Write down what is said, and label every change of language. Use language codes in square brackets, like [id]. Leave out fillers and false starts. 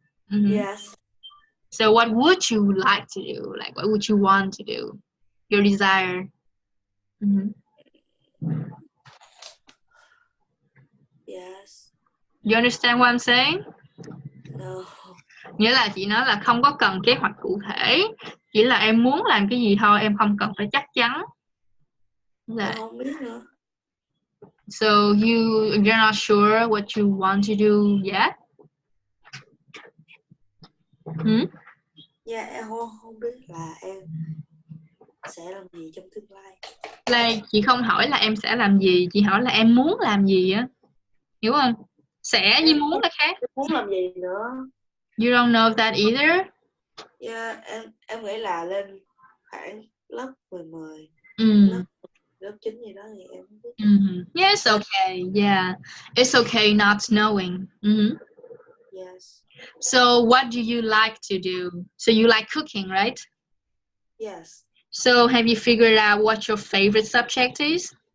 [en] Mm-hmm. Yes. So what would you like to do? Like what would you want to do? Your desire. Mm-hmm. Yes. You understand what I'm saying? No. [vi] Nghĩa là chị nói là không có cần kế hoạch cụ thể, chỉ là em muốn làm cái gì thôi, em không cần phải chắc chắn. Em không biết nữa. [en] So you're not sure what you want to do yet? [vi] Dạ em không biết là em sẽ làm gì trong tương lai. Like, chị không hỏi là em sẽ làm gì, chị hỏi là em muốn làm gì á, hiểu không? Sẽ với muốn là khác. Em muốn làm gì nữa? [en] You don't know that either? [vi] Yeah, em nghĩ là lên khoảng lớp 10. Lớp 9 gì đó thì em không biết. [en] Yeah, it's okay. Yeah, it's okay not knowing. Yes. So what do you like to do? So you like cooking, right? Yes. So have you figured out what your favorite subject is?